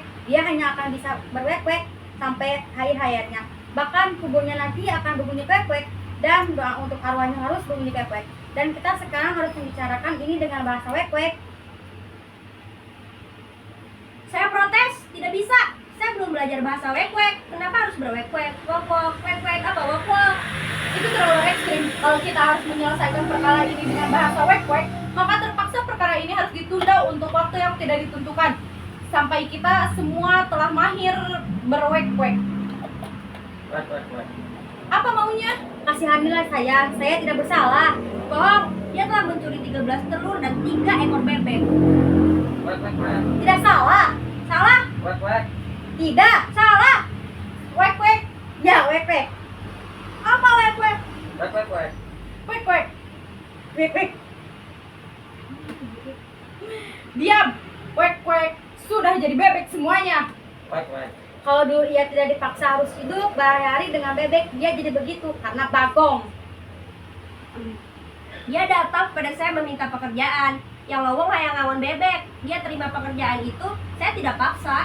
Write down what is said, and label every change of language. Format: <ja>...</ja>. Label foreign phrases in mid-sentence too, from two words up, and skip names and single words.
<id>Dia hanya akan bisa berwek-wek sampai akhir hayatnya. Bahkan kuburnya nanti akan berbunyi wek-wek, dan doa untuk arwahnya harus berbunyi wek-wek. Dan kita sekarang harus membicarakan ini dengan bahasa wek-wek. Saya protes, tidak bisa. Saya belum belajar bahasa wek-wek. Kenapa harus berwek-wek? Wok-wok, wek-wek, apa wok-wok? Itu terlalu ekstrim. Kalau kita harus menyelesaikan perkara ini dengan bahasa wek-wek, maka terpaksa perkara ini harus ditunda untuk waktu yang tidak ditentukan. Sampai kita semua telah mahir berwek-wek. Wek. Apa maunya? Kasihanilah saya tidak bersalah. Bohong, dia telah mencuri 13 telur dan 3 ekor bebek. Wek. Tidak salah. Salah? Wek. Tidak. Salah? Wek-wek. Ya, wek-wek. Apa wek-wek? Wek. Wek-wek. Wek-wek. Diam. Wek-wek. Sudah jadi bebek semuanya. Wek. Kalau dulu ia tidak dipaksa harus hidup berhari-hari dengan bebek, dia jadi begitu karena Bagong. Dia datang pada saya meminta pekerjaan. Yang lowong yang ngawon bebek. Dia terima pekerjaan itu, saya tidak paksa.</id>